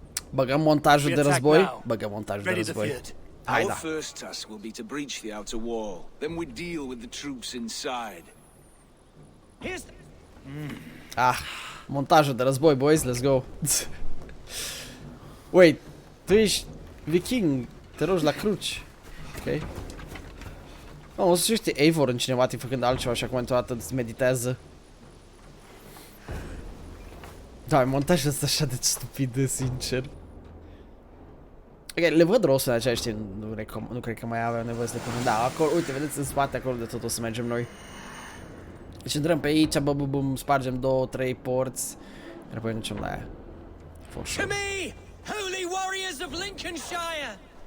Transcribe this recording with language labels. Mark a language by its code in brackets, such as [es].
[ro] Băgăm montajul de război? Băgăm montajul de război. [en] Our first task will be to breach the outer wall. Then we deal with the troops inside. Here's [ro] montajul de război, [en] boys, let's go. [ro] Wait, tu ești viking, te rogi la cruci. Ok. O să știi Eivor în cinematic făcând altceva și acum toată îți meditează. Da, montajul ăsta așa de stupid, sincer. Ok, le văd rostul în același timp, nu cred că mai avem nevoie să le punem. Da, acolo, uite, vedeți în spate, acolo de tot o să mergem noi. Deci intrăm pe aici, bum, spargem 2-3 porți, iar apoi ne ducem la aia. [en] For sure. To me, holy warriors of Lincolnshire!